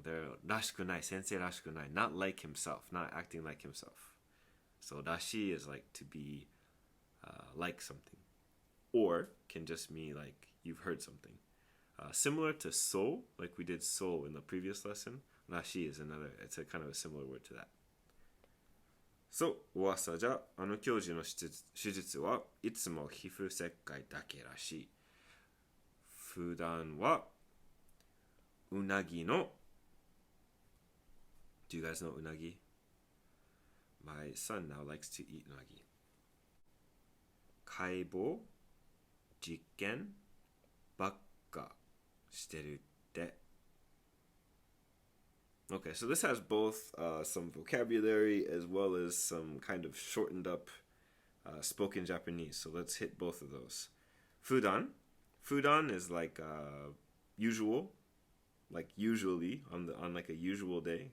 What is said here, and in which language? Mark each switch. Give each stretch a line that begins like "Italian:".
English: They're らしくない, sensei らしくない, not like himself, not acting like himself. So らし is like to be like something, or can just mean like you've heard something. Similar to so, like we did so in the previous lesson, らし is another, it's a kind of a similar word to that.
Japanese: So, 噂じゃ、あの教授の手術はいつも皮膚切開だけらしい。普段はうなぎの
English: Do you guys know うなぎ? My son now likes to eat うなぎ。
Japanese: 解剖実験ばっかしてるって。
English: Okay, so this has both some vocabulary as well as some kind of shortened up spoken Japanese. So let's hit both of those. Fudan. Fudan is like usual, like usually on like a usual day.